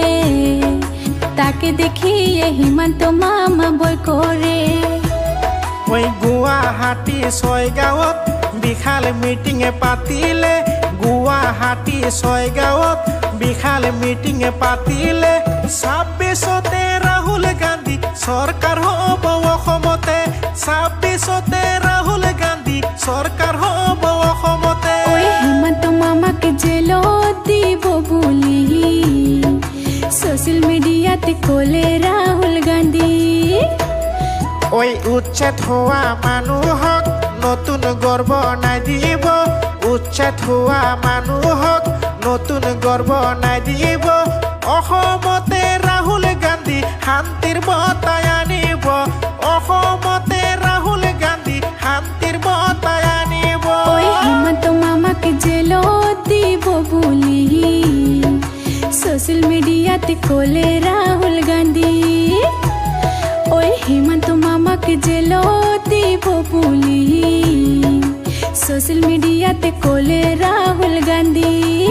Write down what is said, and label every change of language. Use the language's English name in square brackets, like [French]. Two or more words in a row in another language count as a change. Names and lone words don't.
[Assamese] তাকে দেখিয়ে হিমন্ত মামা বই করে। ওই গুৱাহাটী 6 গাঁৱত বিশাল মিটিঙে পাতিলে, গুৱাহাটী 6 গাঁৱত বিশাল মিটিঙে পাতিলে। 26তে রাহুল গান্ধী সরকার হব অসমতে, 26তে রাহুল গান্ধী সরকার হব অসমতে। ওই হিমন্ত মামাকে জেলো দিব বলি [English] social mediaতে [Assamese] কোলে রাহুল গান্ধী। ওই উচ্ছেদ হোৱা মানুহক নতুন গর্ব নাই দিব, উচ্ছেদ হোৱা মানুহক নতুন গর্ব নাই দিব। অসমতে রাহুল গান্ধী শান্তিৰ বঁটাই আনিব, অসমতে রাহুল গান্ধী শান্তিৰ বঁটাই আনিব। ওই হিমন্ত মামাকে জেলো দিব বলি [English] social mediaতে [Assamese] কোলে রাহুল গান্ধী। ওই হিমন্ত মামাকে জেলো দিব বলি [English] social mediaতে [Assamese] কোলে রাহুল গান্ধী।